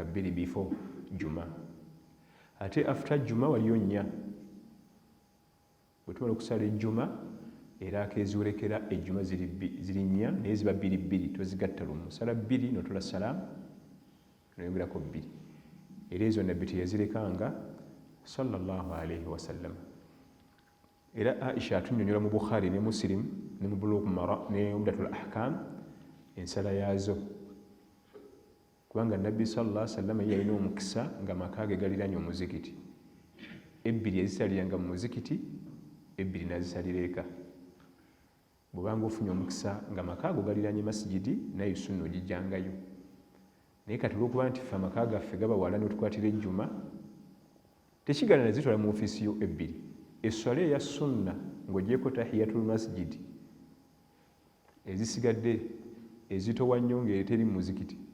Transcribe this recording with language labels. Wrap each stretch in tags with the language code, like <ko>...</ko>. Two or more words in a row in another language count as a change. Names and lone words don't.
<lg>2 before juma ate after juma waliyo 4 bwetumala okusala ejjuma era akeziwolekera ejjuma ziri 4 naye ziba 2 tozigatta lumu sala 2 notola salaamu noyongerako 2 era ezo nabbi teyazirekanga</lg> <ar>صلى الله عليه وسلم</ar> <lg>era Aisha atunyonyola mu Bukhari ne Muslim ne mu Bulugh Mara ne Umdatul Ahkam ensala yazo kubanga nabbi</lg> <ar>صلى الله عليه وسلم</ar> <lg>yalina omukisa nga makage galiranye omuzikiti 2 ezisaliranga mu muzikiti 2 nazisalira eka bwobanga ofunye omukisa nga makaago galiranye masjidi naye sunna ogijjangayo naye kati olwokuba nti ffe amaka gaffe gaba wala notukwatira ejjuma tekigana nazitwala mu ofiisi yo 2 esswala eya sunna ng'ogyeko</lg> <ar>تحية المسجد</ar> <lg>ezisigadde ezitowa nnyo ng'eteri mu muzikiti</lg>